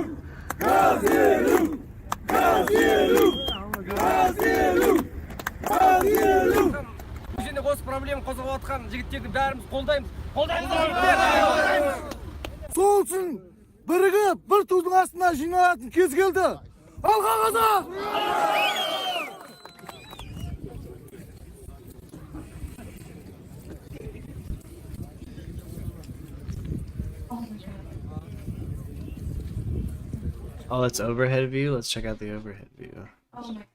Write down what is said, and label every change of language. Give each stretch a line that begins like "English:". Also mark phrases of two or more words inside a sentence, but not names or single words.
Kazakh: Газ елу! Газ елу! Газ елу! Газ елу! Бұл жерде осы проблема қозғап отқан жігіттерді бәріміз қолдаймыз. Қолдаймыз! Сол үшін бірігіп, бір тудың астына жиналатын кез келді. Алға қазақ!
English: Oh, that's overhead view? Let's check out the overhead view. Oh my.